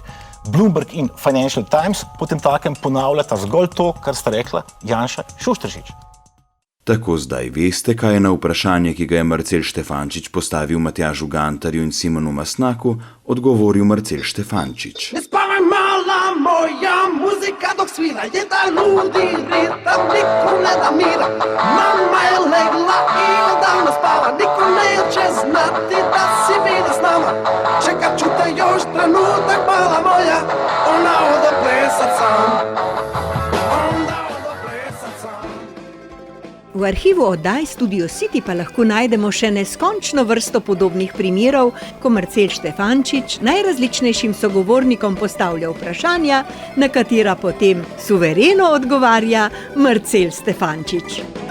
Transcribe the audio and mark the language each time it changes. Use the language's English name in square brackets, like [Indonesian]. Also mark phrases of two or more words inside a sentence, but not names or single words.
[Slovenian] Bloomberg in Financial Times potem takem ponavljata zgolj to, kar sta rekla Janša in Šušteršič. Tako zdaj veste, kaj je na vprašanje, ki ga je Marcel Štefančič postavil Matjažu Gantarju in Simonu Mastnaku, odgovoril Marcel Štefančič. [Croatian] Moja muzika dok svira, je da nudi ritam, niko ne da mira. Mama je legla i odavno spava, niko neće znati da si bila s nama. Čekat ću te još trenutak, mala moja, ona odo plesat sam. [Slovenian] V arhivu oddaj Studio City pa lahko najdemo še neskončno vrsto podobnih primerov, ko Marcel Štefančič najrazličnejšim sogovornikom postavlja vprašanja, na katera potem suvereno odgovarja Marcel Štefančič.